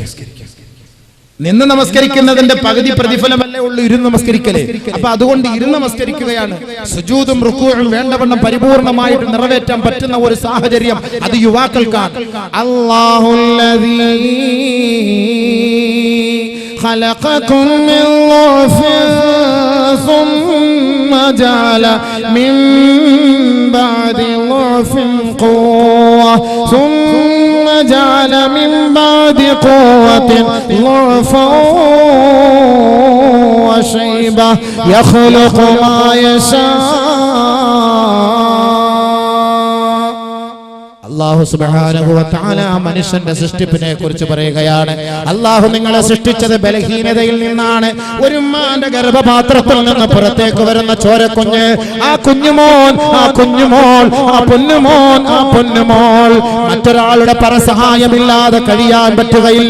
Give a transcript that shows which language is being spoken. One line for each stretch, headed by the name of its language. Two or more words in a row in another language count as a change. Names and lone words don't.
Malayalam: നിന്ന് നമസ്കരിക്കുന്നതിന്റെ പകുതി പ്രതിഫലമല്ലേ ഉള്ളൂ ഇരുന്ന് നമസ്കരിക്കലേ. അപ്പൊ അതുകൊണ്ട് ഇരുന്ന് നമസ്കരിക്കുകയാണ്. സുജൂദും റുകൂഉം വേണ്ടവണ്ണം പരിപൂർണമായിട്ട് നിറവേറ്റാൻ പറ്റുന്ന ഒരു സാഹചര്യം അത് യുവാക്കൾക്കാണ്.
Arabic: الله الذي خلقكم من ضعف ثم جعل من بعد ضعف قوة ثم جعل من بعد قوة ضعفا وشيبة يخلق ما يشاء. الله سبحانه وتعالى
Malayalam: മനുഷ്യന്റെ സൃഷ്ടിപ്പിനെ കുറിച്ച് പറയുകയാണ്. അല്ലാഹു നിങ്ങളെ സൃഷ്ടിച്ചത് ബലഹീനതയിൽ നിന്നാണ്. ഒരു ഉമ്മാന്റെ ഗർഭപാത്രത്തിൽ നിന്ന് പുറത്തേക്ക് വരുന്ന ചോരക്കുഞ്ഞ്, ആ കുഞ്ഞുമോൻ, ആ കുഞ്ഞുമോൾ, ആ പൊന്നുമോൻ, ആ പൊന്നുമോൾ മറ്റൊരാളുടെ പരസഹായമില്ലാതെ കഴിയാൻ പറ്റുകയില്ല.